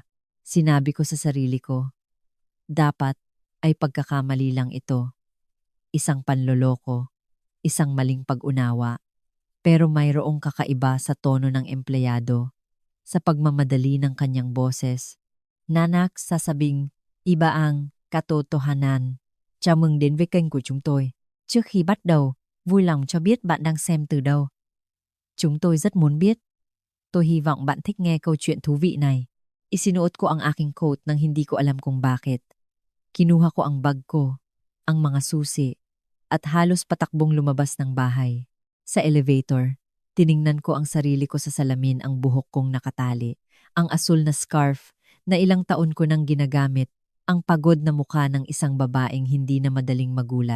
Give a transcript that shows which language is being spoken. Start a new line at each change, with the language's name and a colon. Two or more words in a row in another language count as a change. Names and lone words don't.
Filipino: Sinabi ko sa sarili ko, dapat ay pagkakamali lang ito. Isang panloloko, isang maling pag-unawa. Pero mayroong kakaiba sa tono ng empleyado, sa pagmamadali ng kanyang boses. Nanak, sasabing, iba ang katotohanan.
Vietnamese: Chào mừng đến với kênh của chúng tôi. Trước khi bắt đầu, vui lòng cho biết bạn đang xem từ đâu. Chúng tôi rất muốn biết. Tôi hy vọng bạn thích nghe câu chuyện thú vị này.
Filipino: Isinuot ko ang aking coat nang hindi ko alam kung bakit. Kinuha ko ang bag ko, ang mga susi, at halos patakbong lumabas ng bahay. Sa elevator, tiningnan ko ang sarili ko sa salamin, ang buhok kong nakatali, ang asul na scarf na ilang taon ko nang ginagamit, ang pagod na mukha ng isang babaeng hindi na madaling magulat.